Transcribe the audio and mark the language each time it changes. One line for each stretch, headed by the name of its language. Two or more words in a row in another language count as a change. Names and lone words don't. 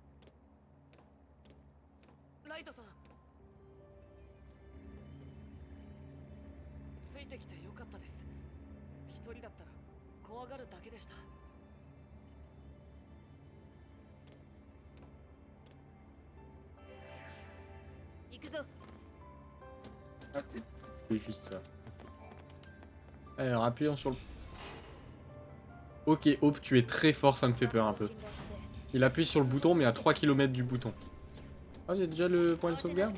Japanese: ライトさんついてきてよかったです一人だったら怖がるだけでした行くぞ
French: C'est juste ça. Alors, appuyons sur le... Ok, Hope, tu es très fort, ça me fait peur un peu. Il appuie sur le bouton, mais à 3 km du bouton. Ah, j'ai déjà le point de sauvegarde?